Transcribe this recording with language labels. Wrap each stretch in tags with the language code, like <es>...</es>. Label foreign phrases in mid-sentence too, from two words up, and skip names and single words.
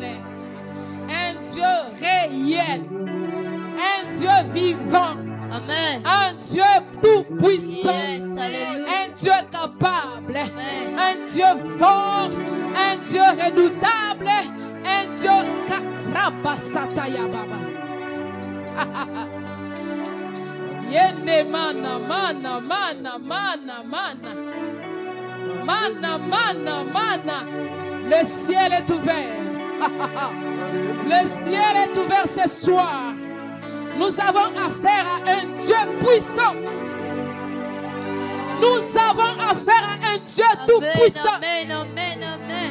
<fr>Un Dieu réel. Un Dieu vivant. Amen. Un Dieu tout-puissant. Yes, alléluia. Un Dieu capable. Amen. Un Dieu fort. Un Dieu redoutable. Un Dieu Rabasataya Baba. Yende mana mana mana mana mana. Mana mana mana. Le ciel est ouvert. Le ciel est ouvert ce soir. Nous avons affaire à un Dieu puissant. Nous avons affaire à un Dieu tout puissant. Amen, amen, amen.</fr>